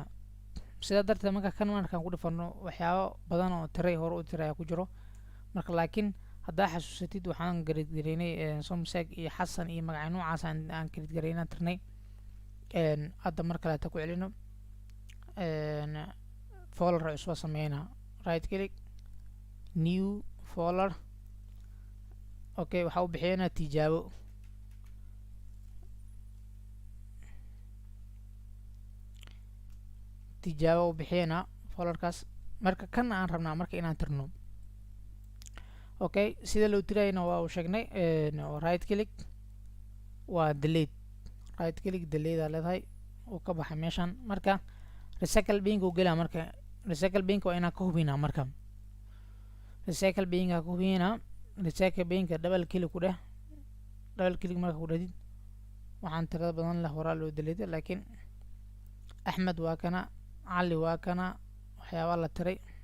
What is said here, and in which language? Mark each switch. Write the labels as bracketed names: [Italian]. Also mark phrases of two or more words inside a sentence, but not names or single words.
[Somali] sidaa darteed marka kan markaan ku dhifano waxyaabo badan oo tiray hore u tiray ku jiro. marka laakiin haddaa xasuusatid waxaan gareynay somseg iyo xasan iyo magacyo noocaas aan gareynaa tirnay. hadda mar kaleeta ku celino folder cusub sameynaa, [English] right click new folder. [Somali] okay, waxaa u bixinaa tijaabo. tijaabo u bixinaa folderkaas. marka kan aan rabnaa marka inaan tirno. okay, sida loo tirayna waa u sheegnay. [English] right click [Somali] waa delete, [English] right click delete [Somali] aa leedahay uu ka baxa meeshan. marka [English] recycle binka [Somali] u gelaa. marka [English] recycle binka [Somali] waa inaan ka hubinaa. marka [English] recycle binka [Somali] ka hubinaa. [English] recycle binka double click [Somali] ku dheh. [English] double click [Somali] marka ku dhahdid waxaan tirada badan leh horaa loo delete, laakiin axmed waa kana, cali waa kana, waxyaabaa la tiray.